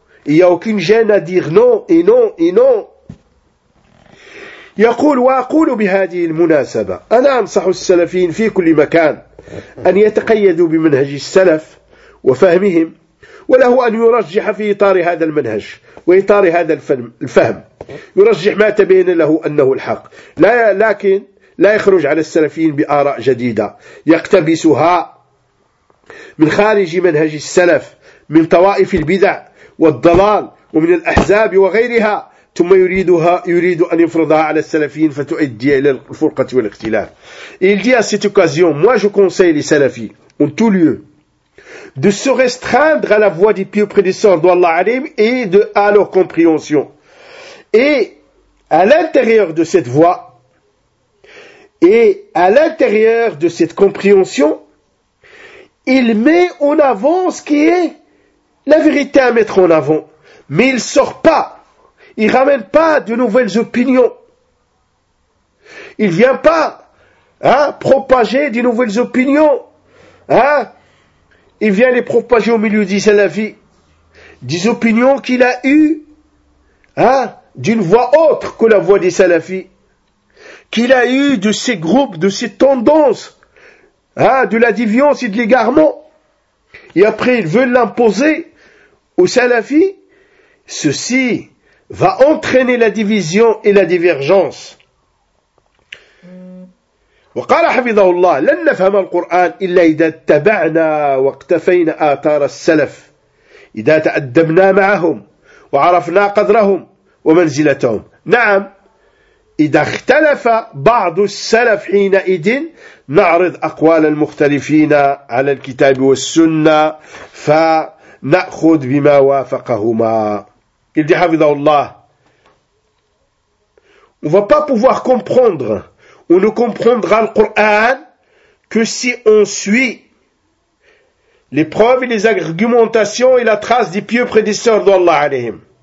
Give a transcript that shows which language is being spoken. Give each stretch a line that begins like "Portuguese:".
French: Il n'y a aucune gêne à dire non et non et non.
Arabic: يقول وأقول بهذه المناسبة أنا أنصح السلفيين في كل مكان أن يتقيدوا بمنهج السلف وفهمهم وله أن يرجح في إطار هذا المنهج وإطار هذا الفهم يرجح ما تبين له أنه الحق لا لكن لا يخرج على السلفيين بآراء جديدة يقتبسها من خارج منهج السلف من طوائف البدع والضلال ومن الأحزاب وغيرها ثم يريد أن يفرضها على السلفيين فتؤدي إلى الفرقة والاختلاف.
French: Il dit à cette occasion, moi je conseille les salafis en tout lieu de se restreindre à la voie des pieux prédicteurs d'Allah Alim et de à leur compréhension. Et à l'intérieur de cette voie et à l'intérieur de cette compréhension, il met en avant ce qui est la vérité à mettre en avant, mais il sort pas, il ramène pas de nouvelles opinions, il vient pas propager de nouvelles opinions, il vient les propager au milieu des salafis, des opinions qu'il a eues d'une voix autre que la voix des salafis, qu'il a eues de ces groupes, de ces tendances, de la déviance et de l'égarement, et après ils veulent l'imposer au salafi, ceci va entraîner la division et la divergence.
Arabic: وقال حفظه الله لن نفهم القرآن إلا إذا اتبعنا واقتفينا آثار السلف إذا تأدبنا معهم وعرفنا قدرهم ومنزلتهم. نعم إذا اختلف بعض السلف حينئذ نعرض أقوال المختلفين على الكتاب والسنة ف نأخذ بما وافقهما.
French: Il dit حفظه الله. On va pas pouvoir comprendre, on ne comprendra le Coran que si on suit les preuves et les argumentations et la trace des pieux prédécesseurs d'Allah alayhim.